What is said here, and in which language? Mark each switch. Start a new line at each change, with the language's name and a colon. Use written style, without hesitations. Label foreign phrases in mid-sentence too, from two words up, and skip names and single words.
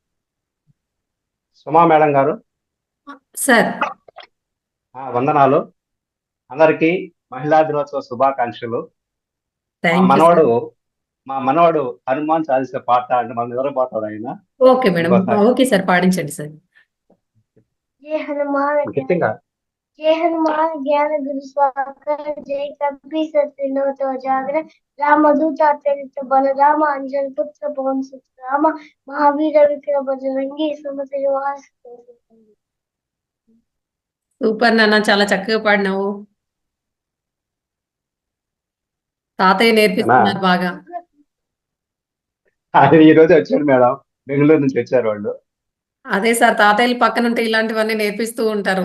Telugu: సుమా మేడం గారు, సార్ వందనాలు. అందరికీ మహిళా దినోత్సవ శుభాకాంక్షలు. మా
English: thank you
Telugu: మనవడు సార్. మా మనవడు హనుమాన్ చాలీసా పాట అంటే మన నిద్రపోతాడు ఆయన. ఓకే మేడం, ఇంకోసారి ఓకే సార్, పాడించండి సార్.
Awadhi: जय हनुमान
Telugu: గట్టిగా
Awadhi: जय हनुमान ज्ञान गुरु सागर जय कपि सत्यनो तो जागर राम दूत अत्यंत बल राम अंजन पुत्र पवन सुत राम महावीर विक्रम बजरंगी सुमति निवास
Telugu: సూపర్ నాన్న, చాలా చక్కగా పాడినావు. తాతయ్య నేర్పిస్తున్నారు బాగా. ఆయన ఈ రోజు వచ్చాడు మేడం, బెంగళూరు నుంచి వచ్చారు వాళ్ళు. అదే సార్ తాతయ్యలు పక్కన ఉంటే ఇలాంటివన్నీ నేర్పిస్తూ ఉంటారు.